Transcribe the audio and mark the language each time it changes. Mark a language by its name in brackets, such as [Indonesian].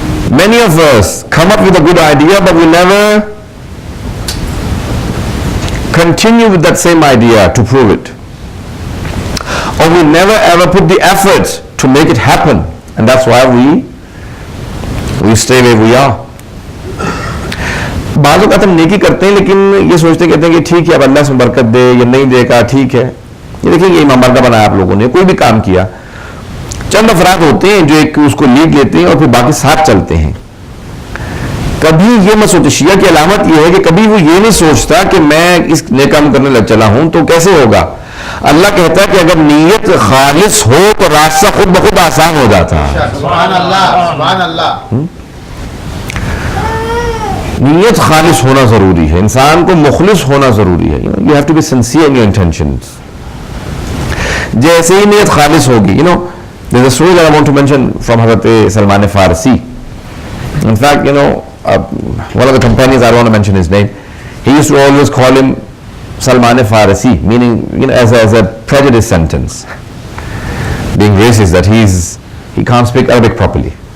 [English] Many of us come up with a good idea, but we never continue with that same idea to prove it. Or we never ever put the efforts to make it happen, and that's why we stay where we are. [Urdu] بعض اوقات ہم نیکی کرتے ہیں لیکن یہ سوچتے کہتے ہیں کہ ٹھیک ہے اب اللہ اس میں برکت دے یا نہیں دے گا, ٹھیک ہے. یہ دیکھیں یہ امام بردہ بنایا آپ لوگوں نے, کوئی بھی کام کیا, چند افراد ہوتے ہیں جو ایک اس کو لیڈ لیتے ہیں اور پھر باقی ساتھ چلتے ہیں. کبھی یہ مت سوچے, شیعہ کی علامت یہ ہے کہ کبھی وہ یہ نہیں سوچتا کہ میں اس نیک کام کرنے لگ چلا ہوں تو کیسے ہوگا. اللہ کہتا ہے کہ اگر نیت خالص ہو تو راستہ خود بخود آسان ہو جاتا ہے. سبحان اللہ, سبحان اللہ. نیت خالص ہونا ضروری ہے, انسان کو مخلص ہونا ضروری ہے. [English] You have to be sincere in your intentions. [Urdu] جیسے ہی نیت خالص ہوگی, [English] there is a story that I want to mention from Hazrat Salman Farsi. In fact, one of the companions, I don't want to mention his name, he used to always call him Salman Farsi, meaning as a prejudice sentence, being racist, that he can't speak Arabic properly.